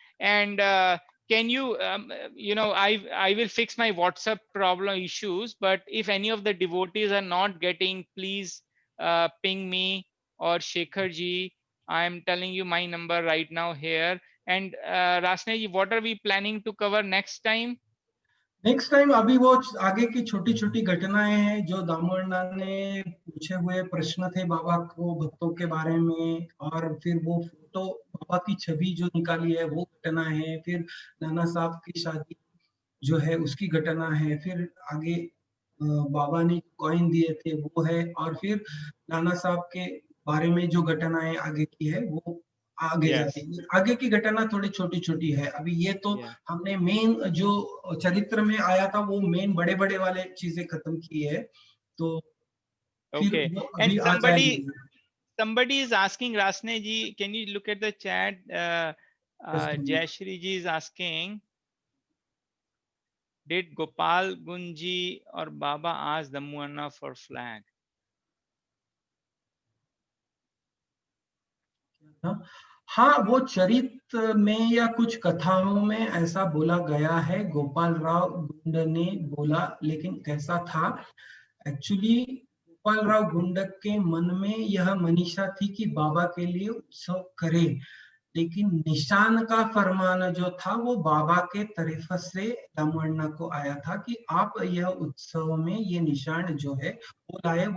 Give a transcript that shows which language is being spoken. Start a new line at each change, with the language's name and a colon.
English: And can you, I will fix my WhatsApp problem issues, but if any of the devotees are not getting, please ping me or Shekhar ji. I am telling you my number right now here. And Rasne ji, what are we planning to cover next time?
Hindi: Next time अभी वो आगे की छोटी छोटी घटनाएं हैं जो दामोदर ने पूछे हुए प्रश्न थे बाबा को भक्तों के बारे में, और फिर वो फोटो बाबा की छवि जो निकाली है वो घटना है, फिर नाना साहब की शादी जो है उसकी घटना है, फिर आगे बाबा ने कॉइन दिए थे वो है, और फिर नाना साहब के बारे में जो घटनाएं आगे की है वो आगे जाती है. आगे की घटना थोड़ी छोटी छोटी है. अभी ये तो हमने मेन जो चरित्र में आया था वो मेन बड़े बड़े वाले चीजें खत्म की है. तो
English: Okay. And somebody is asking, Rasne ji, can you look at the chat? Jayashri ji is asking, did Gopal Gunji or Baba ask Damuanna for flag?
Hindi: हाँ, वो चरित्र में या कुछ कथाओं में ऐसा बोला गया है. गोपाल राव गुंड ने बोला, लेकिन कैसा था एक्चुअली, गोपाल राव गुंड के मन में यह मनीषा थी कि बाबा के लिए उत्सव करे, लेकिन निशान का फरमान जो था वो बाबा के तरफ से दामुअण्णा को आया था कि आप यह उत्सव में ये निशान जो है वो लाए.